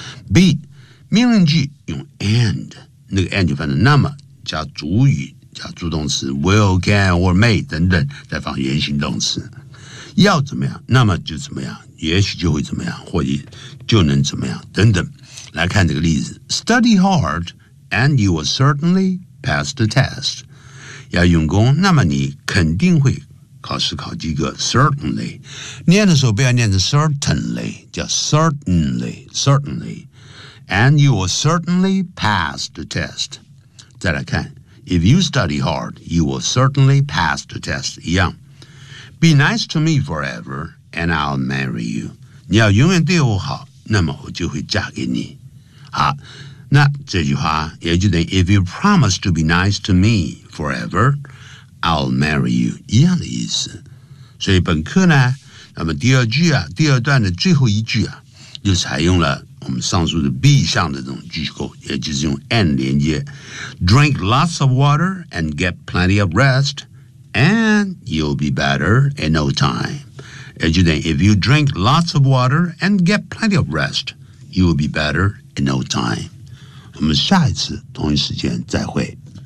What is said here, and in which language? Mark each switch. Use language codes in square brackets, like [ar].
[zh] B, 命令句用 and, 那个 and 就放在那么加主语加助动词 will, can, or may 等等再放原形动词。要怎么样那么就怎么样也许就会怎么样或者就能怎么样等等。 [en] 来看这个例子 study hard and you will certainly pass the test, 要用功那么你肯定会考试考及格 certainly, 念的时候不要念成 certainly, 叫 certainly, certainly, and you will certainly pass the test, 再来看 if you study hard, you will certainly pass the test, 一样 Be nice to me forever, and I'll marry you. [zh] 你要永远对我好，那么我就会嫁给你。 [en] 好，那这句话也就等于 If you promise to be nice to me forever, I'll marry you. [zh] 一样的意思。所以本课呢，那么第二句啊，第二段的最后一句啊，就采用了我们上述的 B 项的这种句构，也就是用 and 连接。 [en] Drink lots of water and get plenty of rest. And you'll be better in no time. As you think, if you drink lots of water and get plenty of rest, you'll be better in no time. [zh] 我们下一次同一时间再会。